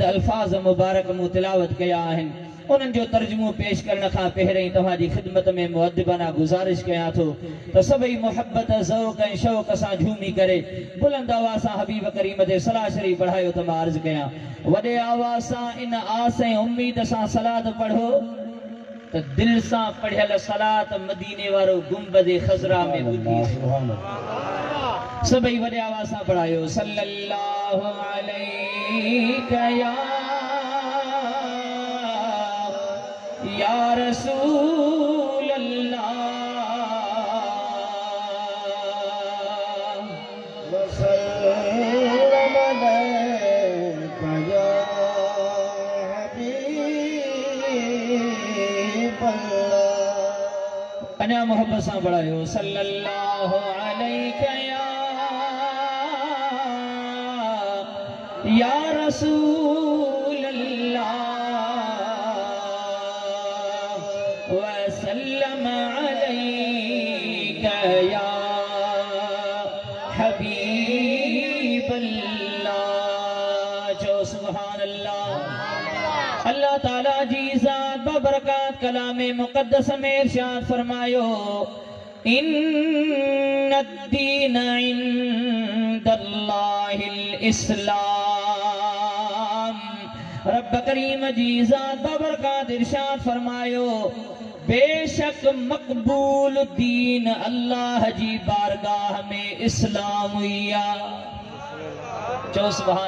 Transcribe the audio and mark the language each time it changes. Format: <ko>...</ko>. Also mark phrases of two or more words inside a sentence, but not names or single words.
<sd>अल्फाज़ मुबारक मूं तिलावत कया आहिनि उन्हनि जो तर्जुमो पेश करण खां पहिरीं तव्हांजी ख़िदमत में मुअद्दिबाना गुज़ारिश कयां थो त सभई मोहब्बत ज़ौक़ ऐं शौक़ सां झूमी करे बुलंद आवाज़ सां हबीब करीम ते सलाह शरीफ़ पढ़ायो त मां अर्ज़ कयां वॾे आवाज़ सां इन आस ऐं उम्मीद सां सलात पढ़ो त दिल सां पढ़ियल सलात मदीने वारो गुंबद ख़ज़रा में ॿुधी सभई वॾे आवाज़ सां पढ़ायो</sd> <ar>صلى الله عليه يا رسول الله وسلم عليك يا حبيب الله أنا</ar> <sd>मोहब्बत सां पढ़ायो</sd> <ar>صلى الله عليك يا رسول الله وسلم عليك يا حبيب الله</ar> <sd>जो</sd> <ar>سبحان الله</ar> <sd>अल्लाह ताला जी ज़ात बबरकात कलाम मुक़द्दस में इरशाद फरमायो</sd> <ar>إن الدين عند الله الإسلام</ar> <sd>रब करीम जी ज़ात बबरकात इरशाद फरमायो बेशक मकबूल दीन अल्लाह जी बारगाह में इस्लाम हुआ चो सुभान</sd>